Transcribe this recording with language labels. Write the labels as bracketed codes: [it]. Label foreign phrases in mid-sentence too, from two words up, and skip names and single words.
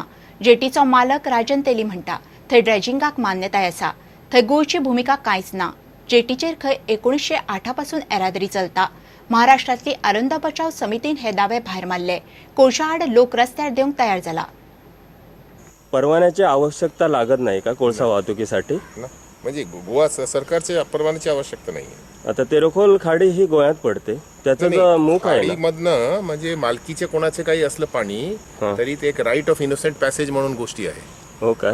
[kok] जेटीचो मालक राजन तेली म्हणटा थंय ड्रेजिंगाक मान्यताय आसा। थंय गोंयची भूमिका कांयच ना। जेटीचेर खंय 1908 पासून येरादारी चलता। महाराष्ट्रातली आरोंदा बचाव समितीन हे दावे भायर मारले। कोळशा आड लोक रस्त्यार देवंक तयार जाला। [mr] परवान्याची आवश्यकता लागत नाही का कोळसा वाहतुकीसाठी? म्हणजे गोवा सरकारच्या परवान्याची आवश्यकता नाही। आता तेरेखोल खाडी ही गोव्यात पडते, त्याचं जो मुख आहे ना, मधनं म्हणजे मालकीचे कोणाचे काही असलं पाणी तरी ते एक [en] right of innocent passage [mr] म्हणून गोष्टी आहे। हो का?